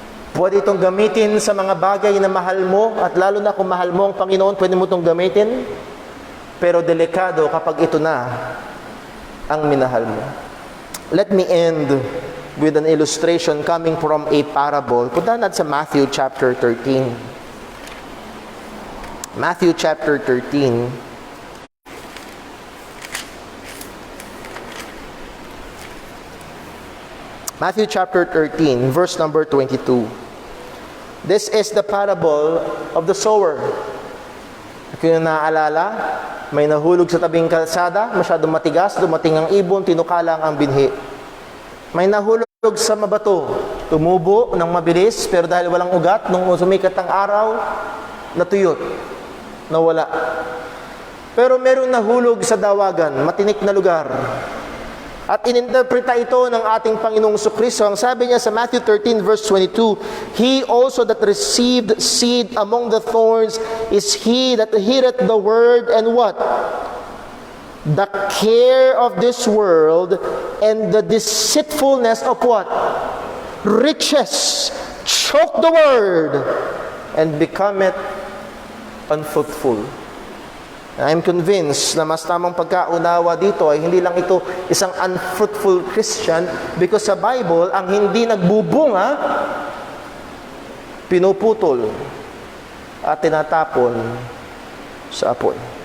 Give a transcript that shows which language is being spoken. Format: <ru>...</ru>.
<tl>Pwede itong gamitin sa mga bagay na mahal mo, at lalo na kung mahal mo ang Panginoon, pwede mo itong gamitin. Pero delikado kapag ito na ang minahal mo.</tl> <en>Let me end with an illustration coming from a parable.</en> <tl>Punta natin sa Matthew chapter 13.</tl> <en>Matthew chapter 13. Matthew chapter 13, verse number 22. This is the parable of the sower.</en> <tl>Kung naaalala, may nahulog sa tabing kalsada, masyadong matigas, dumating ang ibon, tinukalang ang binhi. May nahulog sa mabato, tumubo ng mabilis, pero dahil walang ugat, nung sumikat ang araw, natuyot, nawala. Pero merong nahulog sa dawagan, matinik na lugar, At ininterpreta ito ng ating Panginoong Kristo. Ang sabi niya sa Matthew 13 verse 22,</tl> <en>He also that received seed among the thorns is he that heareth the word and what? The care of this world and the deceitfulness of what? Riches choke the word and become it unfruitful. I'm convinced</en> <tl>na mas tamang pagkaunawa dito ay hindi lang ito isang unfruitful Christian because sa Bible, ang hindi nagbubunga, pinuputol at tinatapon sa apoy.</tl>